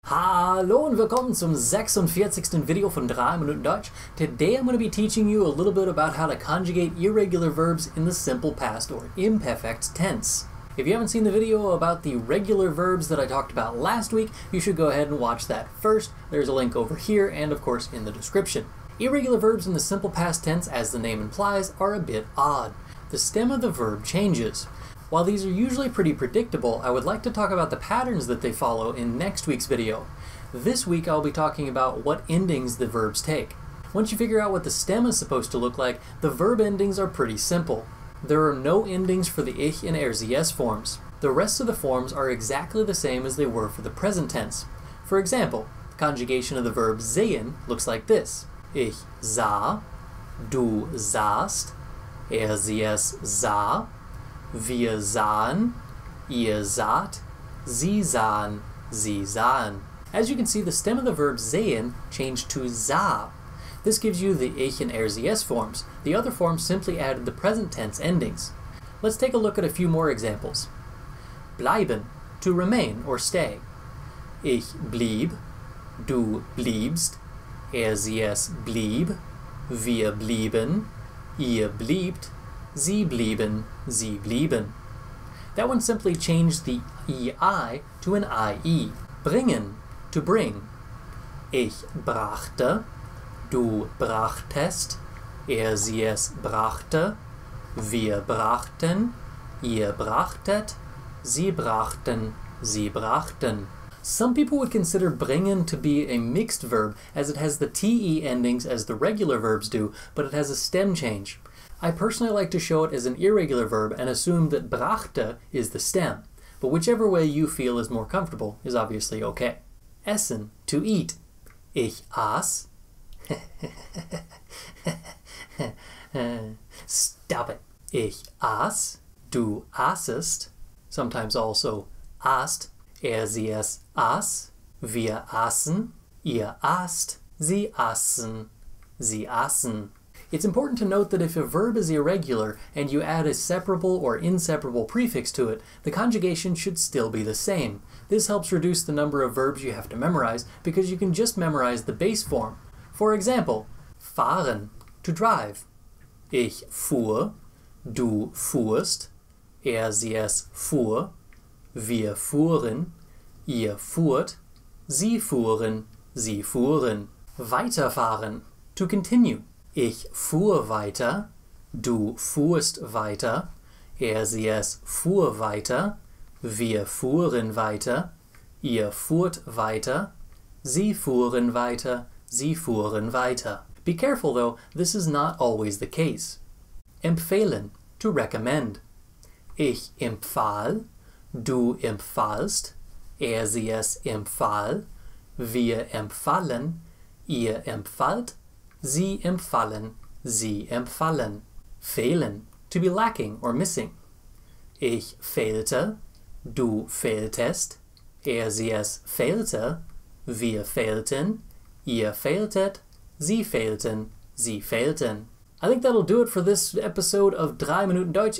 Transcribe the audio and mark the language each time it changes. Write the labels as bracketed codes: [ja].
[de] Hallo und willkommen zum 46. Video von 3 Minuten Deutsch. [en] Today I'm going to be teaching you a little bit about how to conjugate irregular verbs in the simple past or imperfect tense. If you haven't seen the video about the regular verbs that I talked about last week, you should go ahead and watch that first. There's a link over here and of course in the description. Irregular verbs in the simple past tense, as the name implies, are a bit odd. The stem of the verb changes. While these are usually pretty predictable, I would like to talk about the patterns that they follow in next week's video. This week I'll be talking about what endings the verbs take. Once you figure out what the stem is supposed to look like, the verb endings are pretty simple. There are no endings for the ich and RCS forms. The rest of the forms are exactly the same as they were for the present tense. For example, the conjugation of the verb sehen looks like this. [de] Ich sah, du sahst, RCS sah, wir sahen, ihr saht, sie sahen, sie sahen. [en] As you can see, the stem of the verb sehen changed to sah. This gives you the ich and RCS forms. The other forms simply added the present tense endings. Let's take a look at a few more examples. Bleiben, to remain or stay. [de] Ich blieb, du bliebst, RCS blieb, wir blieben, ihr bliebt, Sie blieben, sie blieben. [en] That one simply changed the EI to an IE. Bringen, to bring. [de] Ich brachte, du brachtest, sie es brachte, wir brachten, ihr brachtet, sie brachten, sie brachten. [en] Some people would consider bringen to be a mixed verb as it has the TE endings as the regular verbs do, but it has a stem change. I personally like to show it as an irregular verb and assume that brachte is the stem, but whichever way you feel is more comfortable is obviously okay. [de] Essen, [en] to eat. [de] Ich aß. [en] Stop it. [de] Ich aß, du aßest, [en] sometimes also [de] aßt, sie es aß, wir aßen, ihr aßt, sie aßen, sie aßen. [en] It's important to note that if a verb is irregular and you add a separable or inseparable prefix to it, the conjugation should still be the same. This helps reduce the number of verbs you have to memorize because you can just memorize the base form. For example, fahren, to drive. [de] Ich fuhr, du fuhrst, sie es fuhr, wir fuhren, ihr fuhrt, sie fuhren, sie fuhren. Weiterfahren, [en] to continue. [de] Ich fuhr weiter, du fuhrst weiter, sie es fuhr weiter, wir fuhren weiter, ihr fuhrt weiter, sie fuhren weiter, sie fuhren weiter. [en] Be careful though, this is not always the case. Empfehlen, to recommend. [de] Ich empfahl, du empfahlst, sie es empfahl, wir empfallen, ihr empfahlt, Sie empfallen, sie empfallen. [en] Fehlen, to be lacking or missing. [de] Ich fehlte, du fehltest, sie es fehlte, wir fehlten, ihr fehltet, sie fehlten, sie fehlten. [en] I think that'll do it for this episode of 3 Minuten Deutsch.